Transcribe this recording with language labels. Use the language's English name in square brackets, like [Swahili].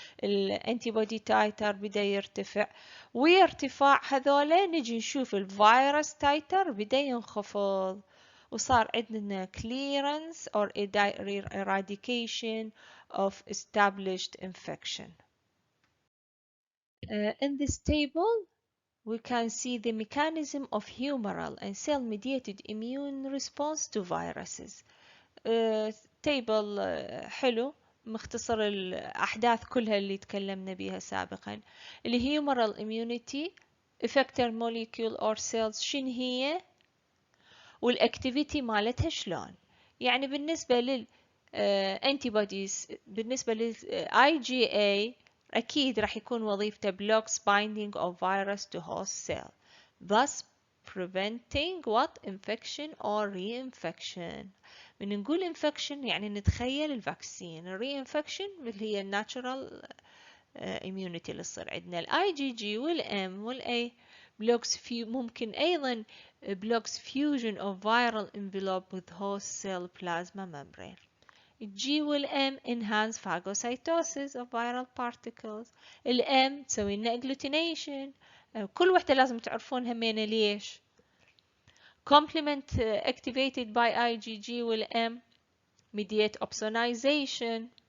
[Arabic] الانتيبودي تايتر بدأ يرتفع ويا ارتفاع هذولا نجي نشوف الفيروس تايتر بدأ ينخفض وصار عندنا [English] clearance or eradication of established infection. In this table we can see the mechanism of humoral and cell-mediated immune response to viruses. [Arabic] تيبل حلو مختصر الأحداث كلها اللي تكلمنا بيها سابقا. الهيومرال [English] immunity effector molecule or cells [Arabic] شن هي والأكتيفيتي مالتها شلون. يعني بالنسبة لل [English] antibodies بالنسبة لل IgA [Arabic] أكيد راح يكون وظيفته [English] blocks binding of virus to host cell, thus preventing what infection or reinfection. [Arabic] من نقول infection يعني نتخيل الفاكسين. reinfection اللي هي natural immunity اللي تصير عندنا. [English] ال IgG وال M وال A blocks [Arabic] ممكن أيضا [English] blocks fusion of viral envelope with host cell plasma membrane. G وال M enhance phagocytosis of viral particles. [Arabic] ال M تسوي لنا agglutination. كل وحدة لازم تعرفون همينة ليش. [English] Complement activated by IgG وال M mediate opsonization.